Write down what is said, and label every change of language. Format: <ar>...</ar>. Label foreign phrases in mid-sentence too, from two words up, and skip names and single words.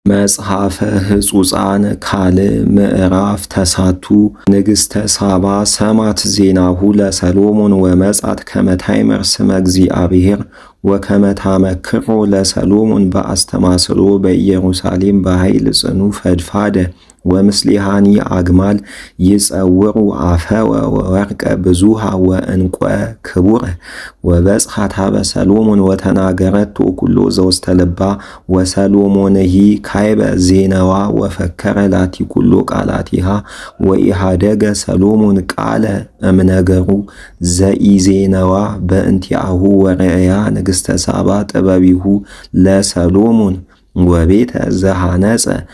<gez>መጽሐፈ ሕጹፃን ካልዕ ምዕራፍ ተሳቱ ንግሥተ ሳባ ሰማት ዜናሁ ለሰሎሞን ወመጻት ከመ ታእምር ስመ እግዚአብሔር ወከመ ታመክሮ ለሰሎሞን በአስተማስሎ በኢየሩሳሌም በኃይል ጽኑ ፈድፋደ ወምስሊሃኒ አግማል ይጸውሩ አፈወ ወወርቀ ብዙሃ ወእንቈ ክቡረ ወበጽሐት ኀበ ሰሎሞን ወተናገረቶ ኩሎ ዘውስተ ልባ ወሰሎሞንሂ ካይበ ዜነዋ ወፈከረ ላቲ ኩሎ ቃላቲሃ ወኢሃደገ ሰሎሞን ቃለ እምነገሩ ዘኢዜነዋ በእንቲአሁ ወርእያ ንግሥተ ሳባ ጥበቢሁ ለሰሎሞን ወቤተ ዘሃነጸ</gez>